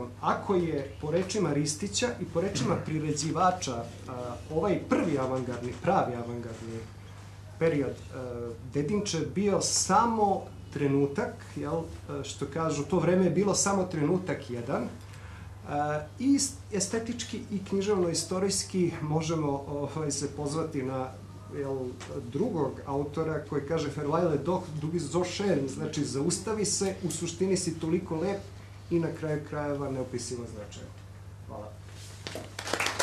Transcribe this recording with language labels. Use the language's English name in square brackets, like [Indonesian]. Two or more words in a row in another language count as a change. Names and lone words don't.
[Serbian] Ako je po rečima Ristića i po rečima priređivača ovaj prvi avangardni, pravi avangardni period Dedinče bio samo trenutak, što kažu, to vreme je bilo samo trenutak jedan, i estetički i književno-istorijski možemo se pozvati na drugog autora koji kaže [German] Verweile doch, du bist so schön, [Serbian] znači zaustavi se, u suštini si toliko lep i na kraju krajeva neopisivo značajan. Hvala.